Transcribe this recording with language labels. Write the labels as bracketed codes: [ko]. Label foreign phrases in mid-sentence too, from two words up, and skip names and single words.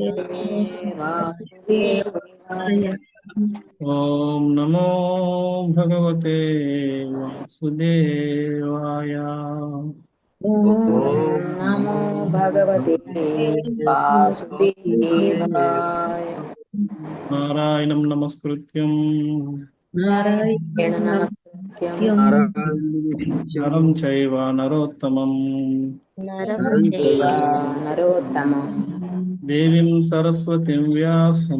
[sa] భగవతే వాసుదేవాయ. ఓం నమో భగవతే వాసుదేవాయ. ఓం నమో భగవతే వాసుదేవాయ. నారాయణం నమస్కృత్యం నారాయణ నమస్కృత్యం నరం చైవ నరోత్తమం నరం చైవ నరోత్తమం దేవీం సరస్వతిం వ్యాసం